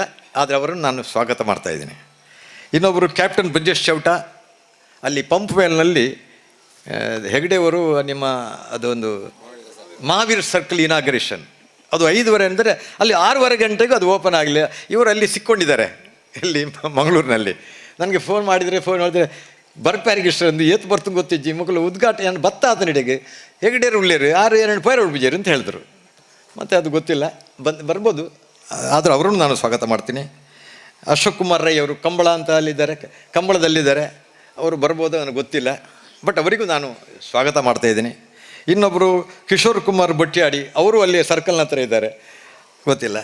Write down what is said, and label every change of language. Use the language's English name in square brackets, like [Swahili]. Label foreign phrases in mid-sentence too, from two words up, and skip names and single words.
[Kannada] ಆದರೆ ಅವರನ್ನು ನಾನು ಸ್ವಾಗತ ಮಾಡ್ತಾಯಿದ್ದೀನಿ. ಇನ್ನೊಬ್ಬರು ಕ್ಯಾಪ್ಟನ್ ಬ್ರಿಜೇಶ್ ಚೌಟ, ಅಲ್ಲಿ ಪಂಪ್ ವೇಲ್ನಲ್ಲಿ ಹೆಗ್ಡೆಯವರು ಅದೊಂದು ಮಹಾವೀರ್ ಸರ್ಕಲ್ ಇನಾಗ್ರೇಷನ್, ಅದು 5:30 ಅಂದರೆ ಅಲ್ಲಿ 6:15 ಗಂಟೆಗೂ ಅದು ಓಪನ್ ಆಗಲಿ. ಇವರು ಅಲ್ಲಿ ಸಿಕ್ಕೊಂಡಿದ್ದಾರೆ, ಇಲ್ಲಿ ಮಂಗಳೂರಿನಲ್ಲಿ. ನನಗೆ ಫೋನ್ ಮಾಡಿದರೆ [Tulu] ಬರ್ಪ್ಯಾರಿಗೆ ಇಷ್ಟೊಂದು ಏತು ಬರ್ತು ಗೊತ್ತಿಜ್ಜಿ ಮಕ್ಕಳು ಉದ್ಘಾಟನೆ ಏನು ಬತ್ತ ಆತನಿಡೆಗೆ ಹೆಗ್ಡೇರು ಉಳ್ಳೇರು 6 ಪೈರ ಉಳ್ಬಿಜೇರು [Kannada] ಅಂತ ಹೇಳಿದ್ರು. ಮತ್ತು ಅದು ಗೊತ್ತಿಲ್ಲ, ಬರ್ಬೋದು. ಆದರೂ ಅವರನ್ನು ನಾನು ಸ್ವಾಗತ ಮಾಡ್ತೀನಿ. ಅಶೋಕ್ ಕುಮಾರ್ ರೈ ಅವರು ಕಂಬಳ ಅಂತ ಕಂಬಳದಲ್ಲಿದ್ದಾರೆ, ಅವರು ಬರ್ಬೋದು, ನನಗೆ ಗೊತ್ತಿಲ್ಲ. ಬಟ್ ಅವರಿಗೂ ನಾನು ಸ್ವಾಗತ ಮಾಡ್ತಾಯಿದ್ದೀನಿ. ಇನ್ನೊಬ್ಬರು ಕಿಶೋರ್ ಕುಮಾರ್ ಬಟ್ಟಿಯಾಡಿ, ಅವರು ಅಲ್ಲಿ ಸರ್ಕಲ್ನ ಹತ್ರ ಇದ್ದಾರೆ, ಗೊತ್ತಿಲ್ಲ.